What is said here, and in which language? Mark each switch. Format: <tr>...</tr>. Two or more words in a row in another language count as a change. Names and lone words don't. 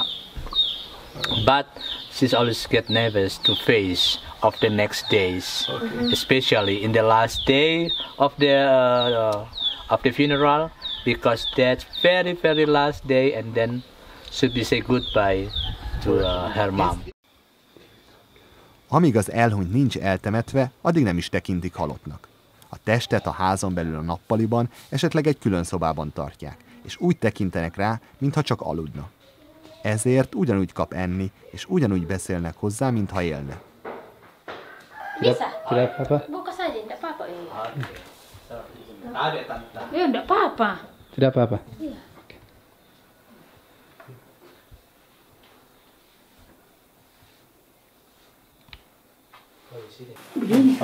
<en>But she's always get nervous to face of the next days, especially in the last day of the funeral, because that's very last day, and then should be say goodbye to her mom.</en> <hu>Amíg az elhunyt nincs eltemetve, addig nem is tekintik halottnak. A testet a házon belül a nappaliban, esetleg egy külön szobában tartják, és úgy tekintenek rá, mintha csak aludna. Ezért ugyanúgy kap enni, és ugyanúgy beszélnek hozzá, mintha élne.</hu> <id>Tidak apa-apa. Buka saja, tidak apa-apa. Ya, tidak apa-apa. Tidak apa-apa. Iya. Begini.</id>